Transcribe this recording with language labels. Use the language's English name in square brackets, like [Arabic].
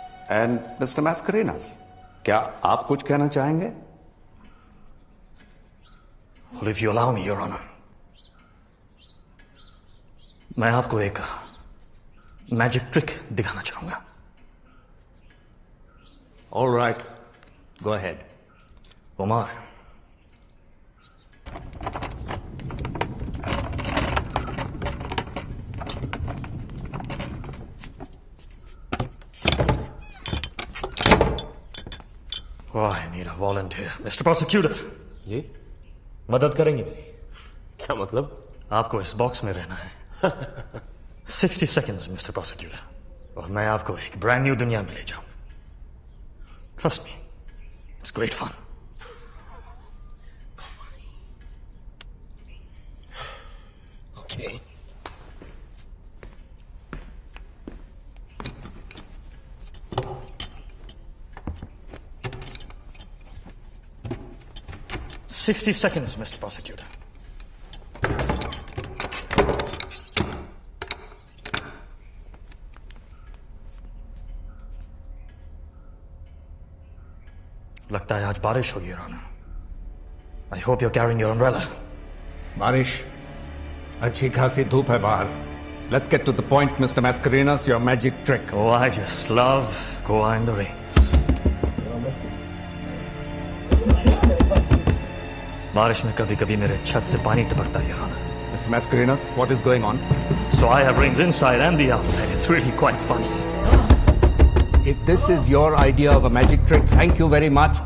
[Hindi] And mister Mascarenhas, क्या आप कुछ कहना चाहेंगे? [English] Well, if you allow me, Your Honor, [Hindi] मैं आपको एक मैजिक ट्रिक दिखाना चाहूंगा. [English] All right, go ahead. Omar, oh, I need a volunteer. Mr. Prosecutor, [Hindi] जी मदद करेंगे मेरी? क्या मतलब? आपको इस बॉक्स में रहना है 60 seconds, Mr. Prosecutor, और मैं आपको एक ब्रांड न्यू दुनिया में ले जाऊंगा. [English] Trust me, it's great fun. Okay. "60 seconds, Mr. Prosecutor." [Hindi] लगता है आज बारिश होगी, Your Honor. [English] I hope you're carrying your umbrella. [Hindi] बारिश, अच्छी खासी धूप है बाहर. [English] Let's get to the point, Mr. Mascarenas, your magic trick. Oh, I just love Goa in the rains. [Hindi] बारिश में कभी-कभी मेरे छत से पानी टपकता है, Your Honor. [English] Mr. Mascarenas, what is going on? So I have rains inside and the outside. It's really quite funny. If this is your idea of a magic trick, thank you very much.